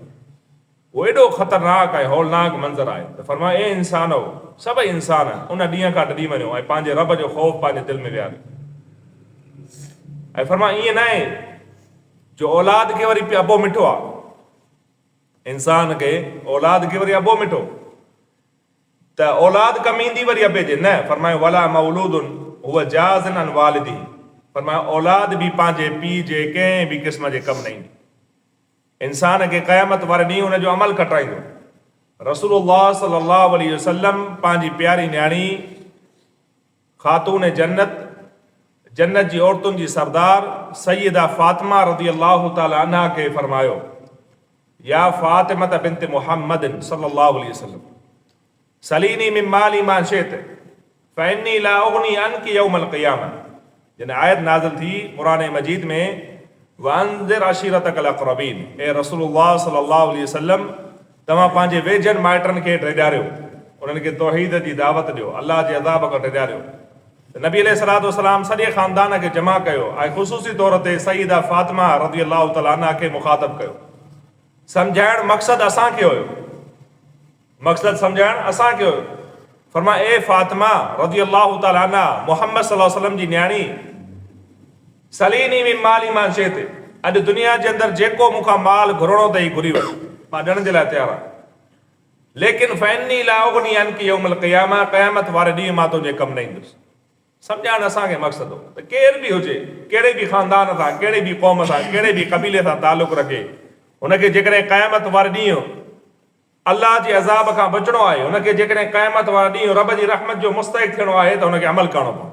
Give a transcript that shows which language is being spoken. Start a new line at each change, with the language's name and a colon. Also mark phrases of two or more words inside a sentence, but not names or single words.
Sindhi: उहो एॾो ख़तरनाक ऐं हौलनाक मंज़रु आहे त फरमाए, ए इंसान हो, सभई इंसान उन ॾींहं खां ॾिनी वञो ऐं पंहिंजे रब जो ख़ौफ़ पंहिंजे दिलि में विहारियो। ऐं फरमाए ईअं न आहे जो औलाद खे वरी अबो मिठो आहे, इंसान खे औलाद खे वरी अबो मिठो त औलाद कमु ईंदी वरी अबे जे न।
Arabic: फरमाए ولا مولود هو جاز عن والده,
Sindhi: फरमाए औलाद बि पंहिंजे पीउ जे कंहिं बि क़िस्म जे कमु न ईंदी। इंसान खे क़यामत वारे ॾींहुं उनजो अमल कटाईंदो। रसूलुल्लाह
Arabic: صلى الله عليه وسلم
Sindhi: पंहिंजी प्यारी न्याणी ख़ातून जन्नत, जन्नत जी औरतुनि जी सरदार सैयदा फ़ातिमा
Arabic: رضي الله تعالى عنها
Sindhi: खे फरमायो,
Arabic: يا فاطمة بنت محمد صلى الله عليه وسلم سليني من مالي ما شئت فإني لا أغني عنك يوم القيامة.
Sindhi: जॾहिं आयत नाज़िल थी क़ुरान मजीद में,
Arabic: وأنذر عشيرتك الأقربين, ए رسول الله صلى الله عليه وسلم,
Sindhi: तव्हां पंहिंजे वेझनि माइटनि खे टिॼारियो, उन्हनि खे तौहीद जी दावत ॾियो, अल्लाह जे अज़ाब खां टिॼारियो। त नबी
Arabic: عليه الصلاة والسلام
Sindhi: सॼे ख़ानदान खे जमा कयो ऐं ख़ुसूसी तौर ते सईदा फ़ातिमा
Arabic: رضي الله تعالى عنها
Sindhi: खे मुख़ातब कयो। सम्झाइण मक़सदु असांखे हुयो, मक़सदु सम्झाइण असांखे हुयो। फरमाए, ए फ़ातिमा
Arabic: رضي الله تعالى عنها,
Sindhi: मुहम्मद
Arabic: صلى الله عليه وسلم
Sindhi: जी न्याणी,
Arabic: سليني من مالي ما شئت,
Sindhi: अॼु दुनिया जे अंदरि जेको मूंखां माल घुरणो अथई घुरी वठि, मां ॾियण जे लाइ तयारु आहियां। लेकिन
Arabic: فإني لا أغني عنك يوم القيامة,
Sindhi: क़यामत वारे ॾींहुं मां तुंहिंजे कमु न ईंदुसि। सम्झाइण असांखे मक़सदु हो त केर बि हुजे, कहिड़े बि ख़ानदान सां, कहिड़े बि क़ौम सां, कहिड़े बि क़बीले सां तालुक़ु रखे, हुनखे जेकॾहिं क़यामत वारे ॾींहुं अल्लाह जे अज़ाब खां बचणो आहे, हुनखे जेकॾहिं क़यामत वारे ॾींहुं रब जी रहमत जो मुस्तहिक़ थियणो आहे, त हुनखे अमल करणो पवंदो।